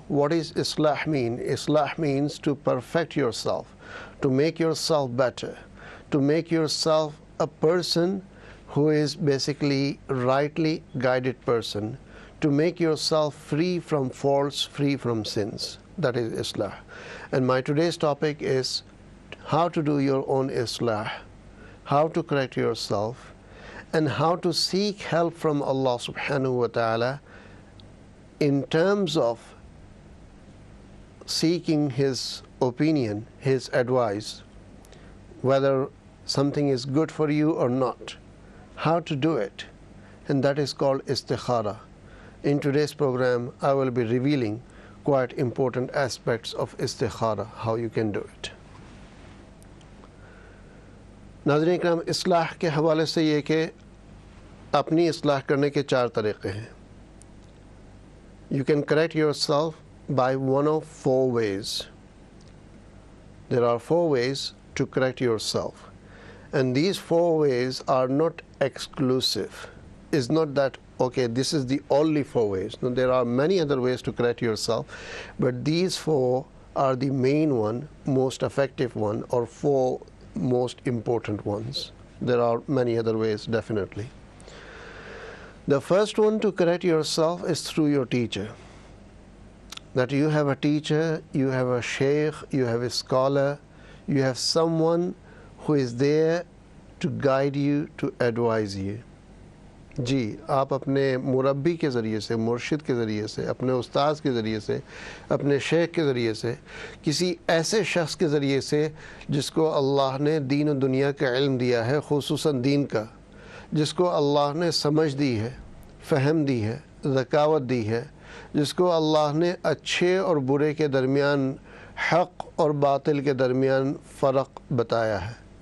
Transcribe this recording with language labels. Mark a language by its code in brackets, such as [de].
[en] What is اصلاح mean? اصلاح means to perfect yourself, to make yourself better, to make yourself a person who is basically rightly guided person, to make yourself free from faults, free from sins. That is Islah. And my today's topic is how to do your own Islah, how to correct yourself, and how to seek help from Allah subhanahu wa ta'ala in terms of seeking His opinion, His advice, whether something is good for you or not, how to do it, and that is called istikhara. In today's program, I will be revealing quite important aspects of istikhara, how you can do it. [ur] ناظرین اکرام، اصلاح کے حوالے سے یہ کہ اپنی اصلاح کرنے کے 4 طریقے ہیں. [en] You can correct yourself by one of 4 ways. There are 4 ways to correct yourself, and these 4 ways are not exclusive. It's not that, okay, this is the only 4 ways. No, there are many other ways to correct yourself, but these 4 are the main one, most effective one, or 4 most important ones. There are many other ways, definitely. The first one to correct yourself is through your teacher. That you have a teacher, you have a sheikh, you have a scholar, you have someone who is there to guide you, to advise you. [ur] جی، آپ اپنے مربی کے ذریعے سے، مرشد کے ذریعے سے، اپنے استاذ کے ذریعے سے، اپنے شیخ کے ذریعے سے، کسی ایسے شخص کے ذریعے سے جس کو اللہ نے دین و دنیا کا علم دیا ہے، خصوصاً دین کا، جس کو اللہ نے سمجھ دی ہے، فہم دی ہے، ذکاوت دی ہے، جس کو اللہ نے اچھے اور برے کے درمیان، حق اور باطل کے درمیان فرق بتایا ہے.